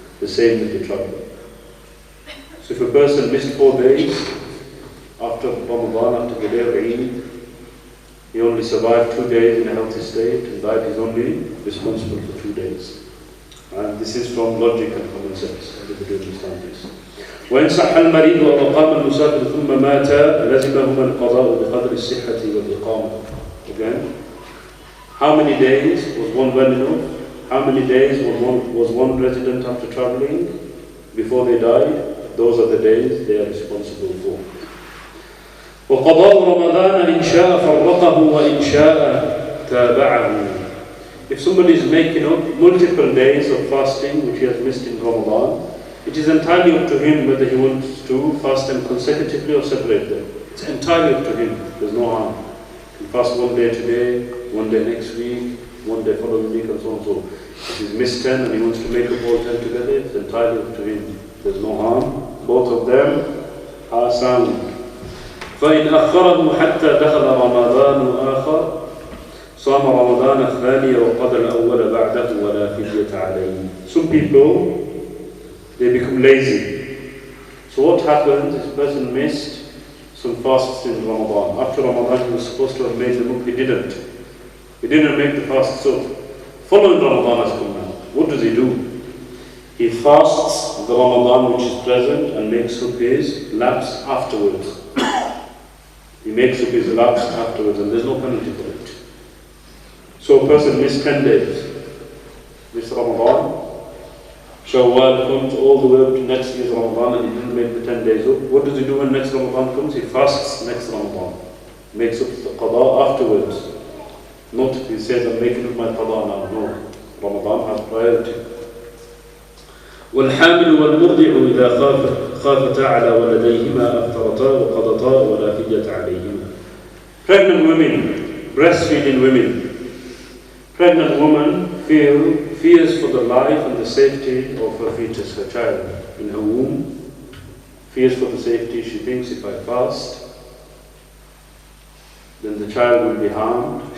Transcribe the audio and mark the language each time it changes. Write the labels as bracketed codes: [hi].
[en] The same with the traveller. So if a person missed 4 days after Ramadan, after the day of Eid, he only survived 2 days in a healthy state and died, he's only responsible for 2 days. And this is from logic and common sense. Everybody understands this. [ar] وإن صح المريض أو أقام المسافر ثم مات لزمهما القضاء بقدر الصحة والإقامة. [en] Again, how many days was one well enough? How many days was one resident after traveling before they died? Those are the days they are responsible for. [ar] وقضاء رمضان إن شاء فرقه وإن شاء تابعه. [en] If somebody is making up multiple days of fasting which he has missed in Ramadan, it is entirely up to him whether he wants to fast them consecutively or separate them. It's entirely up to him. There's no harm. He can fast 1 day today, 1 day next week, 1 day following week, and so on. So if he's missed 10 and he wants to make up all 10 together, it's entirely up to him. There's no harm. Both of them are sound. [ar] فإن أخره حتى دخل رمضان آخر صام رمضان الثاني وقضى الأول بعده ولا فدية عليه. [en] Some people, they become lazy. So what happens is a person missed some fasts in Ramadan. After Ramadan he was supposed to have made them up, he didn't. He didn't make the fasts up. Following Ramadan has come now. What does he do? He fasts the Ramadan which is present and makes up his lapse afterwards. He makes up his lapse afterwards and there's no penalty for it. So a person missed 10 days. Missed Ramadan. Shawwal comes all the way up to next year's Ramadan and he didn't make the 10 days up. What does he do when next Ramadan comes? He fasts next Ramadan. Makes up the qada afterwards. Not he says, I'm making up my qada now. No. Ramadan has priority. [ar] والحامل والمرضع إذا خافتا على ولديهما أفطرتا وقضتا ولا فدية عليهما. [en] Pregnant women, breastfeeding women. Pregnant woman fears for the life and the safety of her fetus, her child in her womb. Fears for the safety. She thinks if I fast, then the child will be harmed.